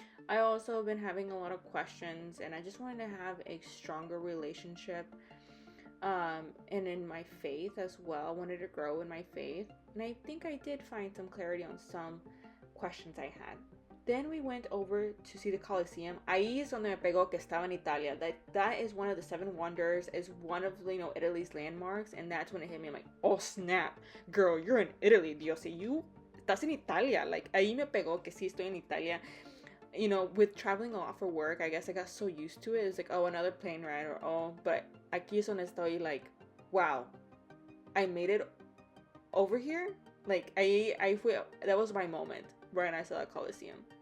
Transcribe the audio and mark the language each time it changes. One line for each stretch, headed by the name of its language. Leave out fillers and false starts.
English: I also have been having a lot of questions, and I just wanted to have a stronger relationship, and in my faith as well. I wanted to grow in my faith, and I think I did find some clarity on some questions I had. Then we went over to see the Colosseum.
Spanish: Ahí es donde me pegó que estaba en Italia.
English: That is one of the seven wonders. Is one of Italy's landmarks, and that's when it hit me. I'm like, oh snap, girl, you're in Italy, Dios. You
Spanish: estás en Italia. Like ahí me pegó que sí estoy en Italia.
English: With traveling a lot for work, I guess I got so used to it. It's like, oh, another plane ride, or oh, but
Spanish: aquí es donde estoy
English: like, wow, I made it over here. Like I
Spanish: fue,
English: that was my moment when I saw the Colosseum.